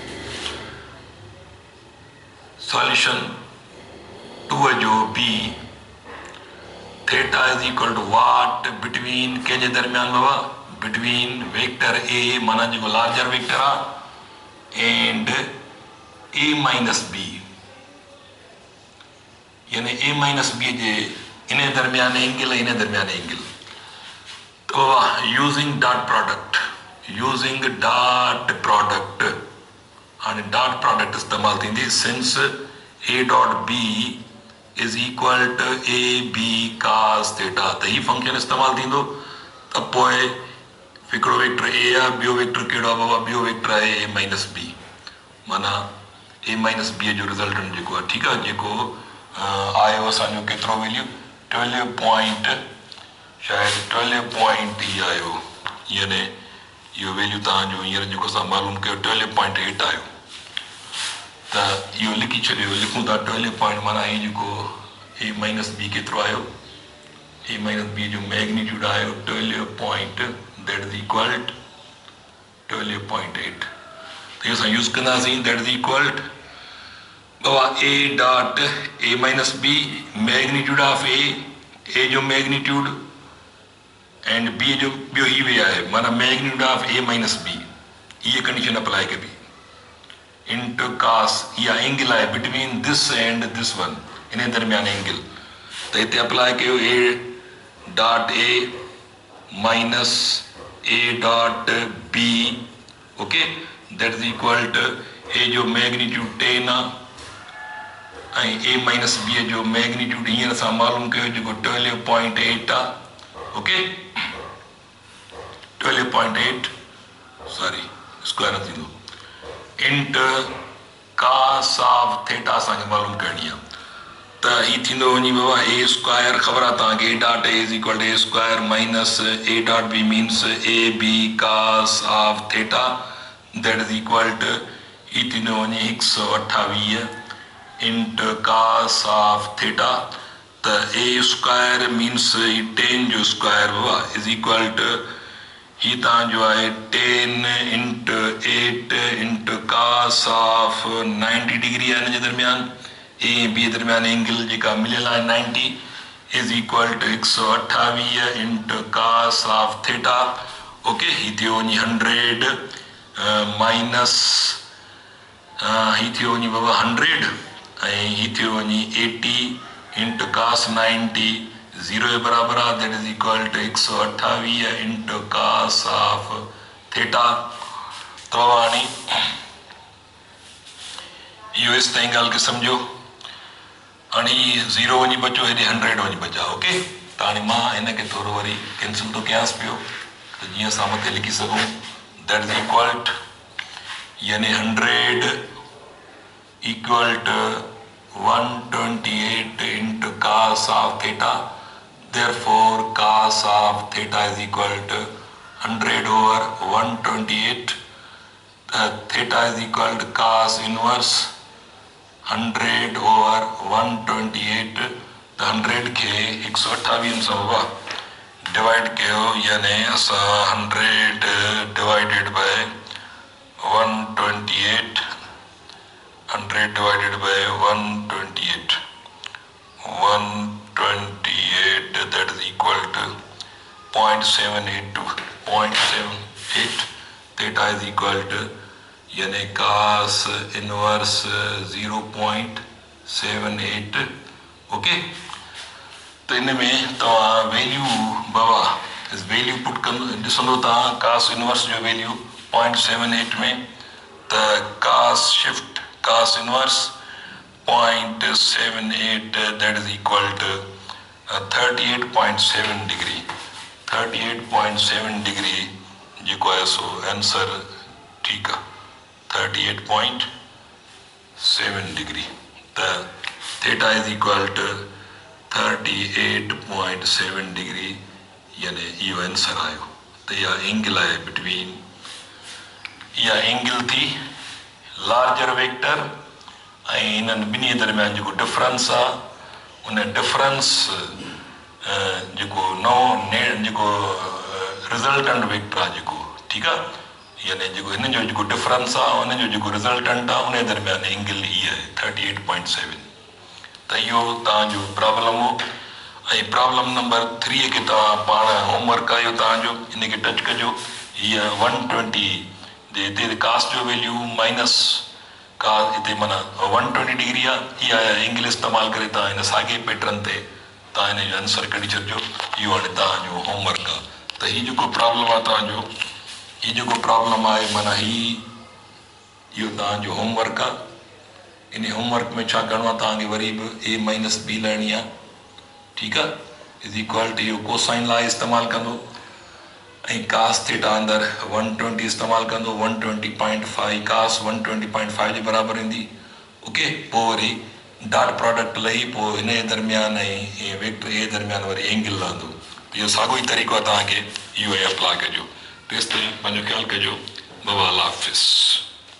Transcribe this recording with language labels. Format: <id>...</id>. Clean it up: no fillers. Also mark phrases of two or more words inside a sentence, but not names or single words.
<sd>सॉल्यूशन 2 जो</sd> <en>b theta is equal to what between</en> <sd>कंहिंजे दरमियान बाबा</sd> <en>between vector a</en> <sd>माना जेको</sd> <en>larger vector</en> <sd>आहे</sd> <en>and a minus b,</en> <sd>यानी</sd> <en>a minus b</en> <sd>जे इन दरमियान एंगल इन दरमियान एंगल। तो बाबा</sd> <en>using dot product, using dot product,</en> <sd>हाणे</sd> <en>dot product</en> <sd>इस्तेमालु थींदी</sd> <en>since a dot b is equal to a b cos theta.</en> <sd>त ही फंक्शन इस्तेमालु थींदो त पोइ हिकिड़ो</sd> <en>vector a</en> <sd>आहे, ॿियो वेक्टर कहिड़ो आहे बाबा, ॿियो वेक्टर आहे</sd> <en>a minus b,</en> <sd>माना</sd> <en>a minus b</en> <sd>जो रिज़ल्टेंट जेको आहे, ठीकु आहे, जेको आयो असांजो केतिरो वैल्यू 12 ही आयो, यानी इहो वैल्यू तव्हांजो हींअर जेको असां मालूम कयो 12.8 आयो। त इहो लिखी छॾियो, लिखूं था 12 माना ही जेको</sd> <en>a minus b</en> <sd>केतिरो आयो,</sd> <en>a minus b</en> <sd>जो मैग्नीट्यूड आयो 12</sd> <en>that is equal</en> <sd>12.8। त इहो असां यूज़ कंदासीं</sd> <en>that is equal</en> <sd>बाबा</sd> <en>a dot a minus b magnitude of a</en> <sd>जो</sd> <en>magnitude and b</en> <sd>जो ॿियो ही वे आहे माना</sd> <en>magnitude of a minus b,</en> <sd>ये</sd> <en>condition apply</en> <sd>कबी</sd> <en>into cos,</en> <sd>या एंगल आहे</sd> <en>between this and this one,</en> <sd>इन दरमियान एंगल। त हिते अप्लाई कयो</sd> <en>a dot a minus a dot b.</en> <sd>ओके,</sd> <en>that is equal to a</en> <sd>जो मैग्नीट्यूड 10 आहे ऐं</sd> <en>a minus b</en> <sd>जो मैग्नीट्यूड हींअर असां मालूम कयो जेको 12.8 आहे। ओके, 12.8</sd> <en>sorry square</en> <sd>थींदो</sd> <en>int cos of theta</en> <sd>असांखे मालूम करणी आहे। त ही थींदो वञी बाबा</sd> <en>a square</en> <sd>ख़बर आहे तव्हांखे</sd> <en>a dot a is equal to a square minus a dot b means a b cos of theta that is equal to</en> <sd>ही थींदो वञे</sd> <en>128 into cos of theta</en> <sd>त</sd> <en>a square means</en> <sd>ही 10 जो स्क्वायर बाबा</sd> <en>is equal</en> <sd>टू ही तव्हांजो आहे</sd> <en>10 into 8 into cos of 90 degree</en> <sd>आहे हिन जे दरमियान</sd> <en>a b</en> <sd>दरमियान एंगल जेका मिलियल आहे 90</sd> <en>is equal to 128 into cos of theta okay</en> <sd>ही थियो वञी 100 माइनस ही थियो वञी बाबा 100 ऐं ही थियो वञी</sd> <en>80 into cos 90</en> <sd>0 जे बराबर आहे</sd> <en>that is equal to 128 into cos of theta</en> <sd>त हाणे इहो इस ताईं ॻाल्हि खे सम्झो हाणे 0 वञी बचो हेॾे 100 वञी बचा ओके त हाणे मां हिनखे थोरो वरी कैंसिल थो कयांसि पियो त जीअं असां मथे लिखी सघूं</sd> <en>that is equal to</en> <sd>यानी 100</sd> <en>equal to 128 into cos of theta therefore cos of theta is equal to 100 over 128 theta is equal to cos inverse 100 over 128 the 100</en> <sd>के 128 सां बाबा</sd> <en>divide</en> <sd>कयो यानी असां</sd> <en>100 divided by 128 100 divided by 128 that is equal to 0.78 to 0.78 theta is equal to यानी cos inverse</en> <sd>0.78 ओके तो इन में तव्हां वैल्यू बाबा इस वैल्यू पुट कंदो ॾिसंदो तव्हां</sd> <en>cos inverse</en> <sd>जो वैल्यू 0.78 में त</sd> <en>cos shift cos inverse</en> <sd>0.78</sd> <en>that is equal to 38.7 degree</en> <sd>38.7 degree जेको आहे सो आंसर ठीकु आहे 38.7 degree त</sd> <en>theta is equal to 38.7 degree</en> <sd>यानी इहो आंसर आयो त इहा एंगल आहे बिटवीन इहा एंगल थी</sd> <en>larger vector</en> <sd>ऐं हिननि ॿिन्ही दरमियान जेको डिफरेंस आहे उन डिफरेंस जेको जेको</sd> <en>resultant vector</en> <sd>आहे जेको ठीकु आहे यानी जेको हिन जो जेको डिफरेंस आहे उन जो जेको रिज़ल्टेंट आहे उन दरमियान एंगल हीअ आहे 38.7 त इहो तव्हांजो प्रॉब्लम हो ऐं</sd> <en>problem number 3</en> <sd>खे तव्हां पाण होमवर्क आयो तव्हांजो हिनखे टच कजो हीअ 120 हिते कास्ट जो वैल्यू माइनस का हिते माना 120 डिग्री आहे इहा एंगल इस्तेमालु करे तव्हां हिन साॻे पैटर्न ते तव्हां हिन जो आंसर कढी छॾिजो इहो हाणे तव्हांजो होमवर्क आहे त हीउ जेको प्रॉब्लम आहे तव्हांजो हीउ जेको प्रॉब्लम आहे माना इहो तव्हांजो होमवर्क आहे इन होमवर्क में छा करिणो आहे तव्हांखे वरी बि</sd> <en>a minus b</en> <sd>लहणी आहे ठीकु आहे</sd> <en>is equal to</en> <sd>इहो</sd> <en>cosine law</en> <sd>इस्तेमालु कंदो ऐं</sd> <en>cos theta</en> <sd>अंदरि 120 इस्तेमालु कंदो 120.5 कास 120.5 जे बराबरि ईंदी ओके पोइ वरी</sd> <en>dot product</en> <sd>लही पोइ हिन जे दरमियान ऐं</sd> <en>vector a</en> <sd>दरमियान वरी एंगल लहंदो इहो साॻियो ई तरीक़ो आहे तव्हांखे इहो अप्लाई कजो तेसि ताईं पंहिंजो ख़्यालु कजो बाबा</sd> <ur>اللہ حافظ</ur>